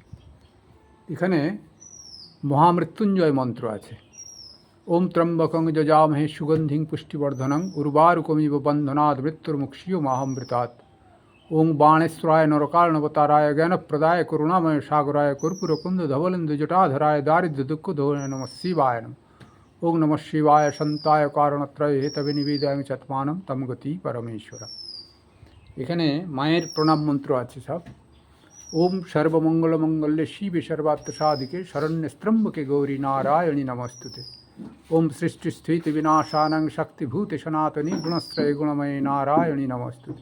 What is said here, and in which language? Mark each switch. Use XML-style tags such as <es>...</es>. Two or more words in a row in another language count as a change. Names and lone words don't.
<bn>এখানে মহামৃত্যুঞ্জয় মন্ত্র আছে।</bn> <sa>ওম ত্রম্বকং যজামহে সুগন্ধিং পুষ্টিবর্ধনং উর্বারুকমিব বন্ধনাদ মৃত্যুর্মুক্ষীয় মাহামৃতাৎ। ওং বাণেশ্বরায় নরকার্ণবতারায় জ্ঞানপ্রদায় করুণাময় সাগরায় কর্পূরকুন্দ ধবলেন্দু জটাধরায় দারিদ্র্য দুঃখ ধোয় নমঃ শিবায় নমঃ। ওং নমঃ শিবায় সন্তায় কারণত্রয় হেতবে নিবেদয়ামি চাত্মানম তম গতি পরমেশ্বর।</sa> <bn>এখানে মায়ের প্রণাম মন্ত্র আছে সব।</bn> <sa>ওম সর্বমঙ্গলমঙ্গলে শিবে সর্বাত্ম সাধিকে শরণ্যস্ত্রম্বকে গৌরী নারায়ণী নমস্তুতে। ওম সৃষ্টিস্থিতি বিনাশানং শক্তিভূতে সনাতনী গুণশ্রয় গুণময়ে নারায়ণী নমস্তুতে।</sa>